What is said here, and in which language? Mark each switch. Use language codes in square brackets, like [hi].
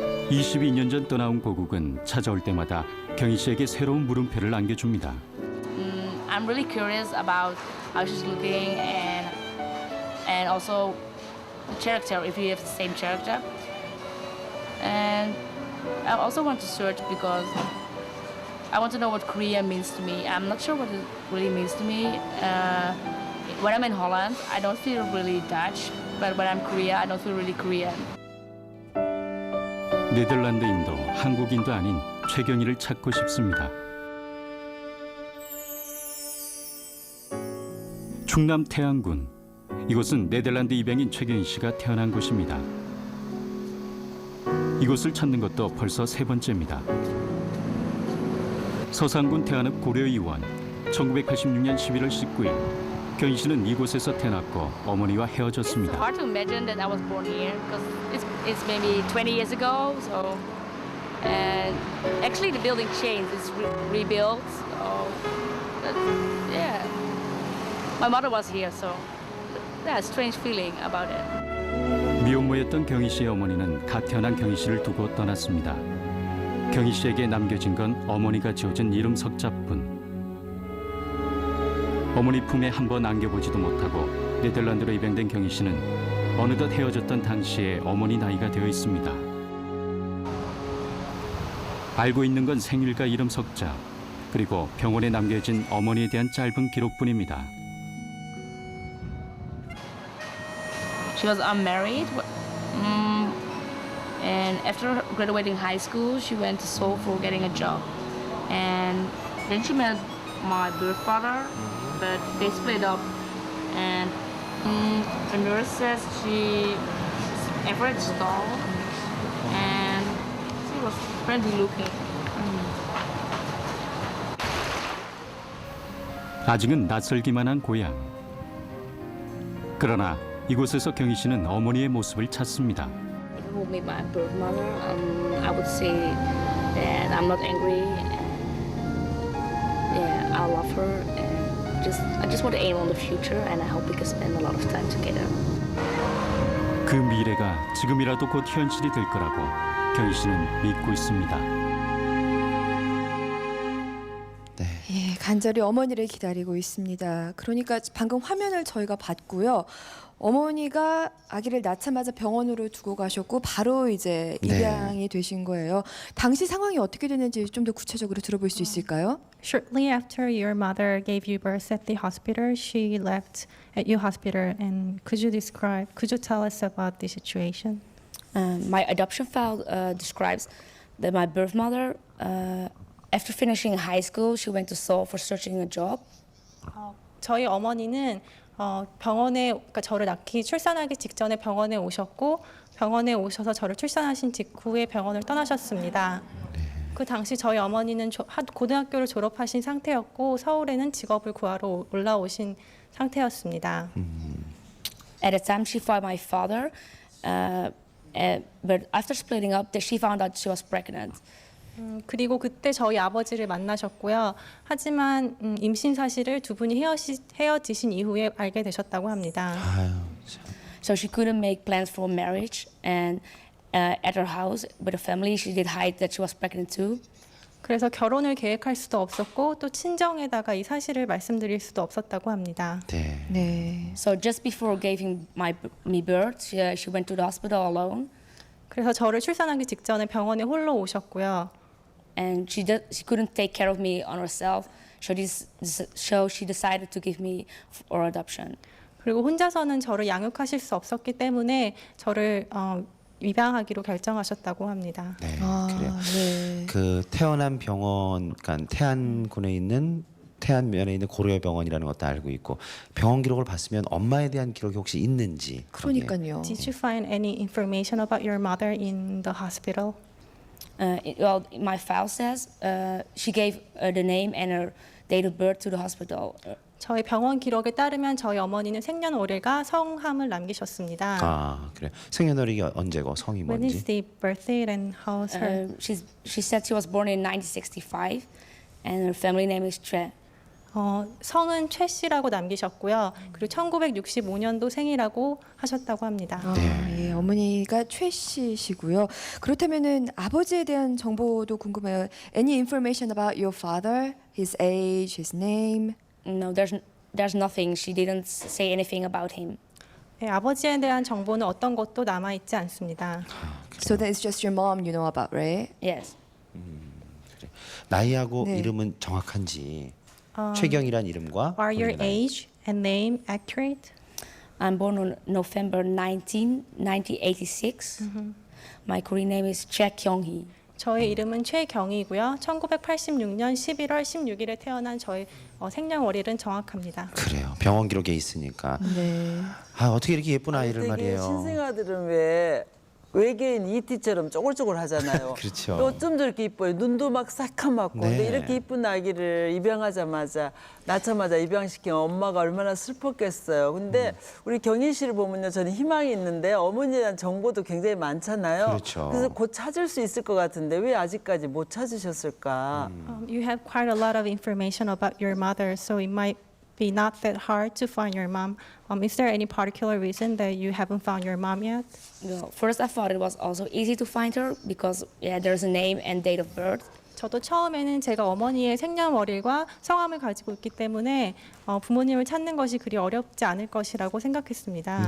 [ko] 22년 전 떠나온 고국은 찾아올 때마다 경희 씨에게 새로운 물음표를 안겨줍니다. [en] I'm really curious about how she's looking and also the character, if you have the same character. And I also want to search because I want to know what Korea means to me. I'm not sure what it really means to me. When I'm in Holland, I don't feel really Dutch, but when I'm Korea, I don't feel really Korean. [ko] 네덜란드인도 한국인도 아닌 최경희를 찾고 싶습니다. 충남 태안군. 이곳은 네덜란드 입양인 최경희 씨가 태어난 곳입니다. 이곳을 찾는 것도 벌써 세 번째입니다. 서산군 태안읍 고려이원. 1986년 11월 19일 경희 씨는 이곳에서 태어났고 어머니와 헤어졌습니다. [en] It's hard to imagine that I was born here because it's maybe 20 years ago. So, and actually the building changed. It's rebuilt. So, yeah, my mother was here, so yeah, strange feeling about it. [ko] 미혼모였던 경희 씨의 어머니는 갓 태어난 경희 씨를 두고 떠났습니다. 경희 씨에게 남겨진 건 어머니가 지어준 이름 석자뿐. 어머니 품에 한 번 안겨보지도 못하고 네덜란드로 입양된 경희 씨는 어느덧 헤어졌던 당시에 어머니 나이가 되어 있습니다. 알고 있는 건 생일과 이름 석자, 그리고 병원에 남겨진 어머니에 대한 짧은 기록뿐입니다. [en] She was unmarried, and after graduating high school, she went to Seoul for getting a job. And then she met my birth father, but they split up. And the nurse says she's average tall, and she was friendly looking. [ko] 아직은 낯설기만 한 고향. 그러나 이곳에서 경희 씨는 어머니의 모습을 찾습니다. [en] If you meet my birth mother, I would say that I'm not angry. And, yeah, I love her, and I just want to aim on the future, and I hope we can spend a lot of time together. [ko] 그 미래가 지금이라도 곧 현실이 될 거라고 경희 씨는 믿고 있습니다. 예, 간절히 어머니를 기다리고 있습니다. 그러니까 방금 화면을 저희가 봤고요. 어머니가 아기를 낳자마자 병원으로 두고 가셨고 바로 이제 입양이 되신 거예요. 당시 상황이 어떻게 됐는지 좀 더 구체적으로 들어볼 수 있을까요? [en] Shortly after your mother gave you birth at the hospital, she left at your hospital. And could you tell us about the situation? My adoption file describes that my birth mother, after finishing high school, she went to Seoul for searching a job. [ko] 저희 어머니는 병원에 그러니까 저를 낳기 출산하기 직전에 병원에 오셨고 병원에 오셔서 저를 출산하신 직후에 병원을 떠나셨습니다. 그 당시 저희 어머니는 고등학교를 졸업하신 상태였고 서울에는 직업을 구하러 올라오신 상태였습니다. [en] At the time, she found my father, but after splitting up, she found out she was pregnant. [ko] 그리고 그때 저희 아버지를 만나셨고요. 하지만 임신 사실을 두 분이 헤어지신 이후에 알게 되셨다고 합니다. 아유, 참. [en] So she couldn't make plans for marriage, and at her house with her family, she did hide that she was pregnant too. [ko] 그래서 결혼을 계획할 수도 없었고 또 친정에다가 이 사실을 말씀드릴 수도 없었다고 합니다. 네. 네. [en] So just before giving me birth, she went to the hospital alone, [ko] 그래서 저를 출산하기 직전에 병원에 홀로 오셨고요. [en] and she couldn't take care of me on herself. So she decided to give me for adoption. [ko] 그리고 혼자서는 저를 양육하실 수 없었기 때문에 저를 입양하기로 결정하셨다고 합니다. 네, 아, 그래요. 네. 그 태어난 병원, 그러니까 태안군에 있는 태안면에 있는 고려병원이라는 것도 알고 있고 병원 기록을 봤으면 엄마에 대한 기록이 혹시 있는지. 그러니까요. [en] Did you find any information about your mother in the hospital? Well, my file says she gave the name and her date of birth to the hospital. [ko] 저희 병원 기록에 따르면 저희 어머니는 생년월일과 성함을 남기셨습니다. 아, 그래. 생년월일이 언제고 성이 [en] When is [ko] 뭔지. [en] the birth date and how's her? She said she was born in 1965, and her family name is Tre. [ko] 성은 최 씨라고 남기셨고요. 그리고 1965년도 생이라고 하셨다고 합니다. 예, 어머니가 최 씨시고요. 그렇다면은 아버지에 대한 정보도 궁금해요. [en] Any information about your father? His age, his name? No, there's nothing. She didn't say anything about him. [ko] 네, 아버지에 대한 정보는 어떤 것도 남아 있지 않습니다. [en] So then it's just your mom you know about, right? Yes. [ko] 나이하고 네. 이름은 정확한지 최경이란 이름과 [en] Are your [ko] 본인의 나이. [en] age and name accurate? I'm born on November 19, 1986. My Korean name is Chae Kyung-hee. [ko] 저의 이름은 최경이고요. 1986년 11월 16일에 태어난 저의 생년월일은 정확합니다. 그래요. 병원 기록에 있으니까. 네. 아 어떻게 이렇게 예쁜 아이를 되게 말이에요. 신생아들은 왜 외계인 ET처럼 쪼글쪼글 하잖아요. 그렇죠. 또 어쩜 저렇게 이뻐요. 눈도 막 새카맣고. 네. 근데 이렇게 이쁜 아기를 입양하자마자 낳자마자 입양시키면 엄마가 얼마나 슬펐겠어요. 근데 우리 경희 씨를 보면요, 저는 희망이 있는데 어머니에 대한 정보도 굉장히 많잖아요. 그렇죠. 그래서 곧 찾을 수 있을 것 같은데 왜 아직까지 못 찾으셨을까? [en] You have quite a lot of information about your mother, so it might be not that hard to find your mom. Is there any particular reason that you haven't found your mom yet? Well, first, I thought it was also easy to find her because there's a name and date of birth. [ko] 저도 처음에는 제가 어머니의 생년월일과 성함을 가지고 있기 때문에 부모님을 찾는 것이 그리 어렵지 않을 것이라고 생각했습니다.